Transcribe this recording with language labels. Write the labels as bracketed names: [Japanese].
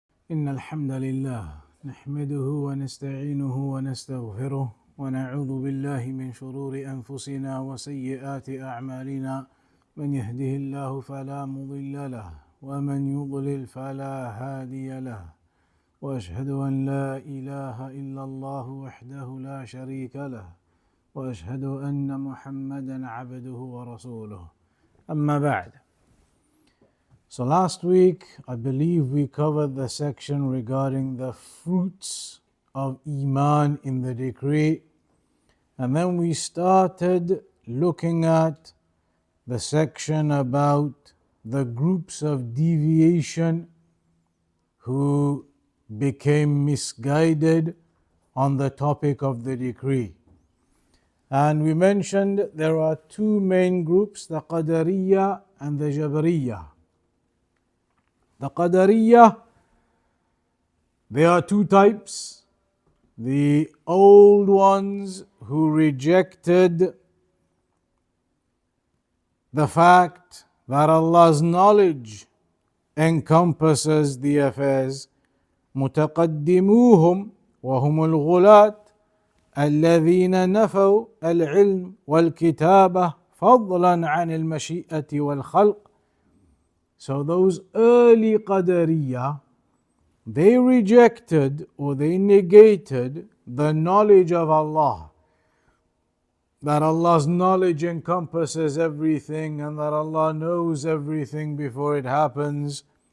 [Arabic] إن الحمد لله نحمده ونستعينه ونستغفره ونعوذ بالله من شرور أنفسنا وسيئات أعمالنا من يهده الله فلا مضل له ومن يضلل فلا هادي له وأشهد أن لا إله إلا الله وحده لا شريك له وأشهد أن محمدا عبده ورسوله أما بعد. [English] So last week, I believe we covered the section regarding the fruits of Iman in the decree. And then we started looking at the section about the groups of deviation who became misguided on the topic of the decree. And we mentioned there are two main groups, the Qadariyah and the Jabariyah. The Qadariyah, there are two types. The old ones who rejected the fact that Allah's knowledge encompasses the affairs. [Arabic] متقدموهم وهم الغلاة الذين نفوا العلم والكتابة فضلا عن المشيئة والخلق. [English] So those early Qadariyah, they rejected or they negated the knowledge of Allah. That Allah's knowledge encompasses everything and that Allah knows everything before it happens.